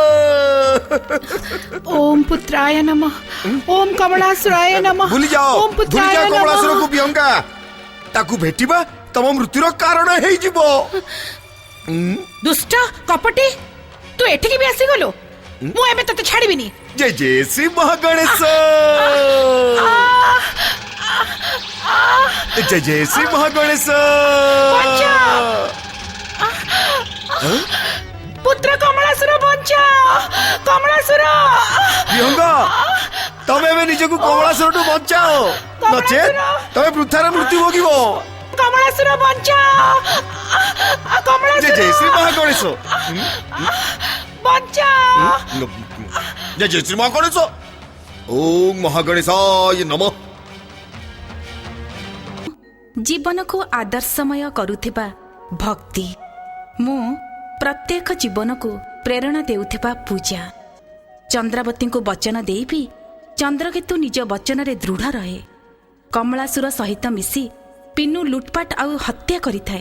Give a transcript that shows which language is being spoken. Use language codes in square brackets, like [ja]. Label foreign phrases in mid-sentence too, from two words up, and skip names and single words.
[sa] ओम पुत्राय नमः। ओम कमलासुराय नमः। [or] ଭୁଲି ଯାଅ [sa] ओम पुत्राय नमः। [or] କମଳାସୁର କୁ ବିହଙ୍ଗା ତାକୁ ଭେଟିବା ତମ ମୃତ୍ୟୁର କାରଣ ହେଇ ଯିବ। ଦୁଷ୍ଟ କପଟୀ ତୁ ଏଠିକି ବି ଆସି ଗଲୁ ମୁଁ ଏବେ ତତେ ଛାଡ଼ିବିନି। ଜୟ ଜୟ ଶ୍ରୀ ମହାଗଣେଶ। ଜୟ ଜୟ ଶ୍ରୀ ମହାଗଣେଶ। जय जय श्री महागणेश। ପୁତ୍ର କମଳାସୁର ବଞ୍ଚା। कमलासुर ବିହଙ୍ଗା ତମେ ଏବେ ନିଜକୁ କମଳାସୁର ଠୁ ବଞ୍ଚାଅ ନଚେତ ତମେ ବୃଥାରେ ମୃତ୍ୟୁ ଭୋଗିବ। କମଳାସୁର ବଞ୍ଚା। ଜୟ ଜୟ ଶ୍ରୀ ମହାଗଣେଶ। बंचा। ଜୟ ଜୟ ଶ୍ରୀ ମହାଗଣେଶ। [sa] ओम महागणेशाय नमः। [or] ଜୀବନକୁ ଆଦର୍ଶମୟ କରୁଥିବା ଭକ୍ତି ମୁଁ ପ୍ରତ୍ୟେକ ଜୀବନକୁ ପ୍ରେରଣା ଦେଉଥିବା ପୂଜା। ଚନ୍ଦ୍ରାବତୀକୁ ବଚନ ଦେଇ ଚନ୍ଦ୍ରକେତୁ ନିଜ ବଚନରେ ଦୃଢ଼ ରହେ। କମଳାସୁର ସହିତ ମିଶି ପୁଣି ଲୁଟପାଟ ଆଉ ହତ୍ୟା କରିଥାଏ।